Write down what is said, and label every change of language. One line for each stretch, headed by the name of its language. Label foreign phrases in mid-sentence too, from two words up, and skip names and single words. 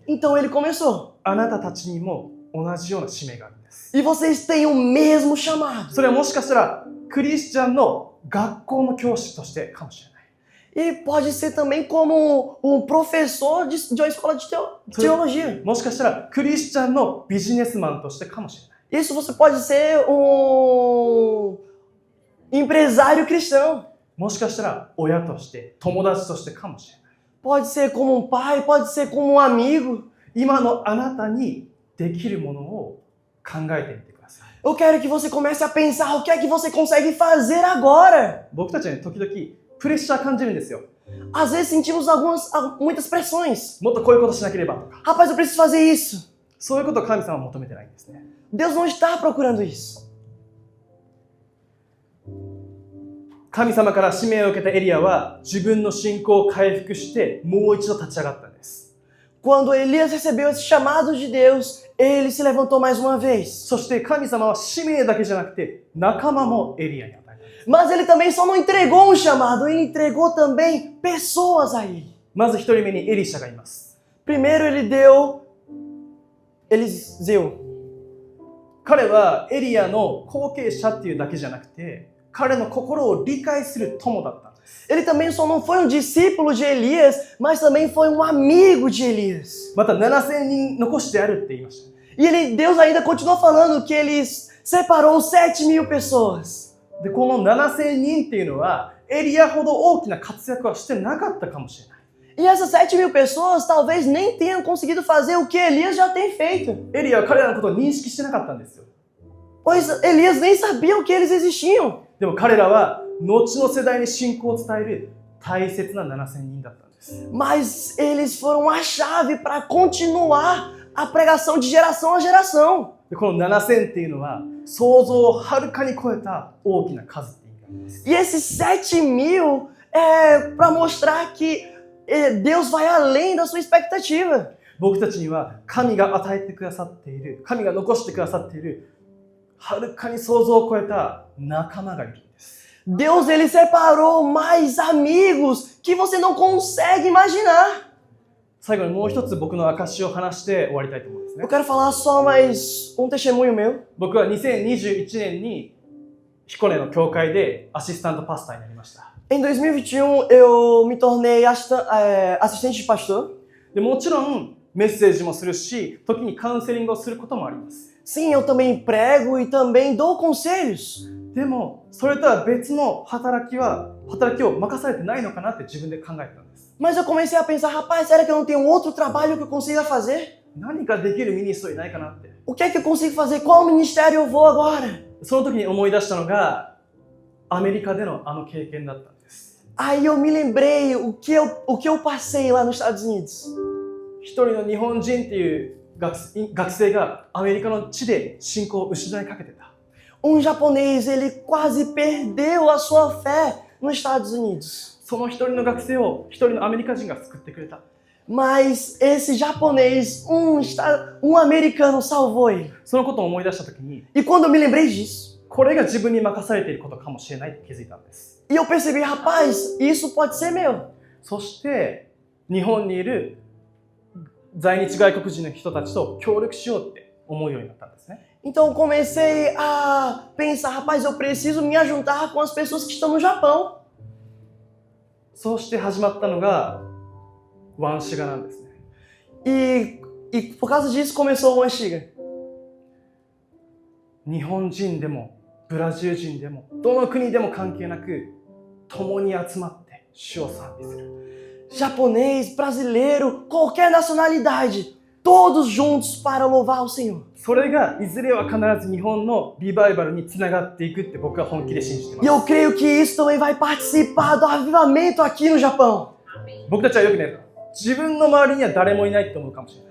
Portuguese: Então ele começou.
Japanese: あなたたちにも同じような使命があるんです。
Portuguese: E vocês têm o mesmo chamado.
Japanese: それはもしかしたらクリスチャンの学校の教師としてかもしれない。
Portuguese: E pode ser também como um professor de uma escola de teologia.
Japanese: もしかしたらクリスチャンのビジネスマンとしてかもしれない。
Portuguese: Isso você pode ser um empresário cristão.
Japanese: もしかしたら親として友達としてかもしれない。
Portuguese: Pode ser como um pai, pode ser como um amigo.
Japanese: 今のあなたにできるものを考えてみてください。
Portuguese: Eu quero que você comece a pensar o que é que você consegue fazer agora.
Japanese: 僕たちはね、時々プレッシャー感じるんですよ。
Portuguese: Às vezes sentimos muitas pressões.
Japanese: もっとこういうことしなければとか。
Portuguese: Rapaz, eu preciso fazer isso.
Japanese: そういうことを神様は求めてないんですね。
Portuguese: Deus não está procurando isso.
Japanese: 神様から使命を受けたエリアは自分の信仰を回復してもう一度立ち上がったんです。
Portuguese: Quando Elias recebeu esse chamado de Deus, ele se levantou mais uma vez.
Japanese: そして神様は使命だけじゃなくて仲間もエリアに与えたんです。
Portuguese: Mas ele também só não entregou um chamado, ele entregou também pessoas a ele.
Japanese: まず一人目にエリシャがいます。
Portuguese: Primeiro ele deu Eliseu.
Japanese: 彼はエリアの後継者っていうだけじゃなくて彼の心を理解する友だったんです。
Portuguese: Ele também só não foi um discípulo de Elias, mas também foi um amigo de Elias.
Japanese: また7000人残してあるって言いました。
Portuguese: E Deus ainda continua falando que ele separou 7.000 pessoas.
Japanese: で、この7000人っていうのはエリアほど大きな活躍はしてなかったかもしれない。
Portuguese: E essas 7.000 pessoas talvez nem tenham conseguido fazer o que Elias já tem feito.
Japanese: エリアは彼らのことを認識してなかったんですよ。
Portuguese: Pois Elias nem sabia que eles existiam.
Japanese: でも彼らは後の世代に信仰を伝える大切な7000人だったんです。
Portuguese: Mas eles foram a chave para continuar a pregação de geração a geração.
Japanese: でこの7000っていうのは想像をはるかに超えた大きな数って意味なんです。
Portuguese: E esses 7.000 para mostrar que Deus vai além da sua expectativa.
Japanese: 僕たちには神が与えてくださっている、神が残してくださっている、はるかに想像を超えた仲間がいるんです。
Portuguese: Deus, ele separou mais amigos que você não consegue imaginar.
Japanese: 最後にもう一つ僕の証を話して終わりたいと思うんですね
Portuguese: Eu。quero falar só mais testemunho meu.
Japanese: 僕は2021年に彦根の教会でアシスタントパスターになりました。
Portuguese: Em 2021, eu me tornei assistente de pastor.
Japanese: でもちろんメッセージもするし、時にカウンセリングをすることもあります。
Portuguese: Sim, eu também prego e também dou conselhos.
Japanese: でもそれとは別の働きを任されてないのかなって自分で考えたんです。
Portuguese: Mas eu comecei a pensar, rapaz, será que eu não tenho outro trabalho que eu consiga fazer?
Japanese: 何かできるミニストリーないかなって。
Portuguese: O que é que eu consigo fazer? Qual ministério eu vou agora?
Japanese: その時に思い出したのがアメリカでのあの経験だったんです。
Portuguese: Aí eu me lembrei o que eu passei lá nos Estados Unidos.
Japanese: 一人の日本人っていう学生がアメリカの地で信仰を失いかけてた。
Portuguese: Japonês, ele quase perdeu a sua fé nos Estados Unidos.
Japanese: その一人の学生を一人のアメリカ人が救ってくれた。
Portuguese: Mas esse japonês, americano salvou ele.
Japanese: そのことを思い出した時に、
Portuguese: E quando eu me lembrei disso,
Japanese: これが自分に任されていることかもしれないって気づいたんです。
Portuguese: e eu percebi, rapaz, isso pode ser meu.
Japanese: そして日本にいる在日外国人の人たちと協力しようって思うようになったんですね。
Portuguese: Então eu comecei a pensar, rapaz, eu preciso me ajuntar com as pessoas que estão no Japão.
Japanese: そうして始まったのがワンシガなんですね。
Portuguese: E por causa disso começou o Anchiga.
Japanese: 日本人でもブラジル人でもどの国でも関係なく共に集まって主を賛美する。
Portuguese: Japonês, brasileiro, qualquer nacionalidade, todos juntos para louvar o Senhor.
Japanese: それがいずれは必ず日本のリバイバルにつながっていくって僕は本気で信じてま
Portuguese: E
Japanese: す。
Portuguese: eu creio que isso também vai participar do avivamento aqui no Japão.
Japanese: 僕たちはよくね、自分の周りには誰もいないって思うかもしれない。